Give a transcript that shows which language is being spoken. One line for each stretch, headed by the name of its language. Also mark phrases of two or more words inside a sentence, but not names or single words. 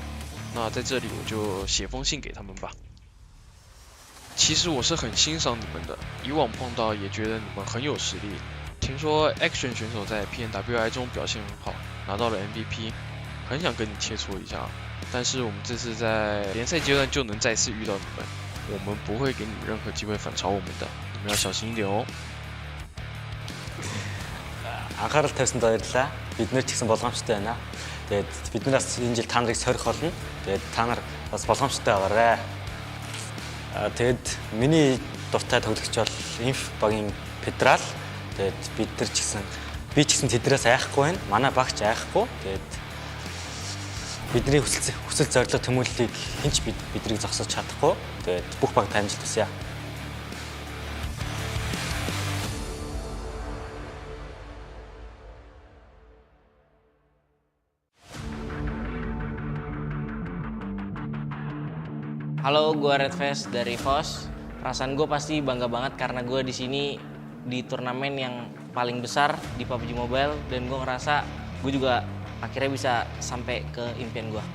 Chinese: 那在这里我就写封信给他们吧。其实我是很欣赏你们的，以往碰到也觉得你们很有实力。听说 Action 选手在 PNWI 中表现很好，拿到了 MVP， 很想跟你切磋一下。但是我们这次在联赛阶段就能再次遇到你们，我们不会给你们任何机会反超我们的，你们要小心一点哦。
Mongolian: Анхаарал тавьсанд баярлалаа. Бид нэр ч гэсэн болгоомжтой байна. Тэгээд биднээс энэ жил та нарыг сорих болно. Тэгээд та нар бас болгоомжтой байгаарай. Тэгээд миний дуртай тоглогч бол Inf багийн Федерал. Тэгээд бид нар ч гэсэн би ч гэсэн тэднээс айхгүй байна. Манай багч айхгүй. Тэгээд бидний хүсэл зорилго тэмүүллийг хинч биднийг зогсоож чадахгүй. Тэгээд бүх баг амжилт хүсье.
Indonesian: Halo, gue Redfest dari EVOS. Perasaan gue pasti bangga banget karena gue di sini di turnamen yang paling besar di PUBG Mobile dan gue ngerasa gue juga akhirnya bisa sampai ke impian gue.